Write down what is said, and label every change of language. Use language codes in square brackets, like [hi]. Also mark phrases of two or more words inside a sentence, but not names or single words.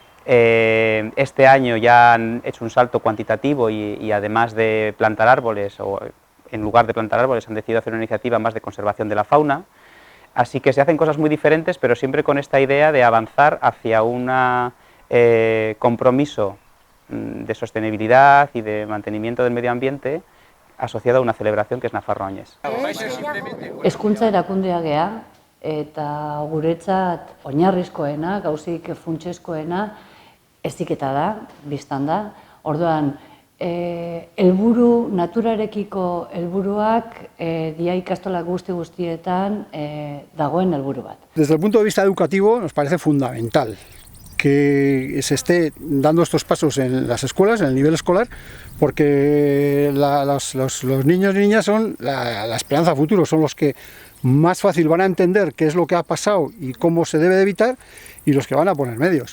[es] Este año ya han hecho un salto cuantitativo y además de plantar árboles, o en lugar de plantar árboles, han decidido hacer una iniciativa más de conservación de la fauna. Así que se hacen cosas muy diferentes, pero siempre con esta idea de avanzar hacia un compromiso de sostenibilidad y de mantenimiento del medio ambiente asociado a una celebración que es Nafarroa Oñez. [eu] Hezkuntza erakundea gea eta guretzat oinarrizkoena, gauzik funtsezkoena heziketa da, bistan da. Orduan, helburu naturarekiko helburuak dia ikastola guztietan dagoen helburu bat. [es] Desde el punto de vista educativo nos parece fundamental que se esté dando estos pasos en las escuelas, en el nivel escolar, porque los niños y niñas son la esperanza futuro, son los que más fácil van a entender qué es lo que ha pasado y cómo se debe de evitar, y los que van a poner medios.